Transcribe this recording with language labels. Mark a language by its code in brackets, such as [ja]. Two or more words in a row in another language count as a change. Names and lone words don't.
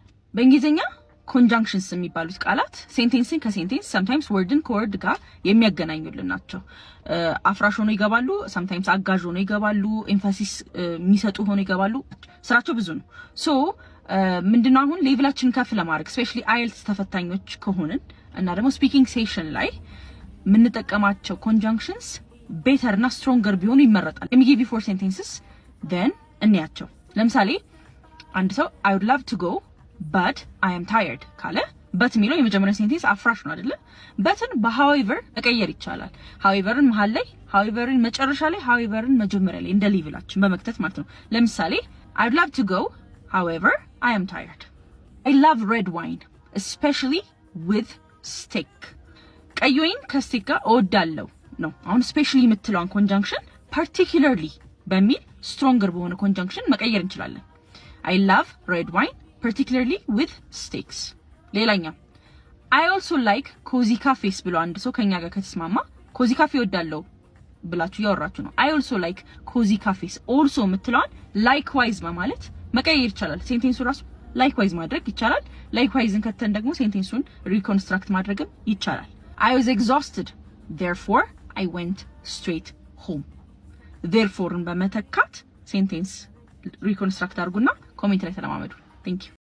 [am] በእንግሊዘኛ conjunctions የሚባሉት ቃላት ሴንቴንስን ከሴንቴንስ sometimes wordን ከወርድ ጋር የሚያገናኙልን ናቸው አፍራሽ ሆኖ ይገባሉ sometimes አጋዥ ሆኖ ይገባሉ ኤምፋሲስ የሚሰጡ ሆኖ ይገባሉ ስራቸው ብዙ ነው ሶ ምንድነው አሁን ሌቭላችን ከፍ ለማድረግ especially IELTS ተፈታኞች ከሆነን እና ደግሞ [en] speaking session [am] ላይ ምን ተጠቀማቸው [en] conjunctions better [am] እና stronger ቢሆኑ ይመረጣል [en] let me give you four sentences then [am] እንያቸው ለምሳሌ አንድ ሰው [en] I would love to go but I am tired [am] ካለ but ሚለው የመጀመሪያው ሴንቴንስ አፍራሽ ነው አይደለ butን በhowever እቀየር ይቻላል howeverን መሃል ላይ howeverን መጨረሻ ላይ howeverን መጀመሪያ ላይ እንደ ሌቭላችን በመክተት ማለት ነው ለምሳሌ [en] I would love to go however I am tired I love red wine especially with [am] steak ቀይ ወይን ከስቴክ ጋር እወዳለሁ ነው አሁን especially የምትለውን [en] conjunction particularly [am] በሚል stronger በሆነ conjunction መቀየር እንችላለን [en] I love red wine particularly with steaks ሌላኛው I also like cozy cafes [am] ብሎ አንድ ሰው ከኛ ጋር ከተስማማ [en] cozy cafe [am] እወዳለሁ ብላችሁ ያወራችሁ ነው [en] I also like cozy cafes also [am] የምትለውን likewise በማለት መቀየር ይቻላል ሴንቴንሱ ራሱ likewise ማድረግ ይቻላል likewise ከተን ደግሞ ሴንቴንሱን reconstruct ማድረግም ይቻላል [en] I was exhausted therefore I went straight home therefore [am] በመተካት ሴንቴንስ reconstruct አድርጉና ኮሜንት ላይ ተለማመዱ [en] thank you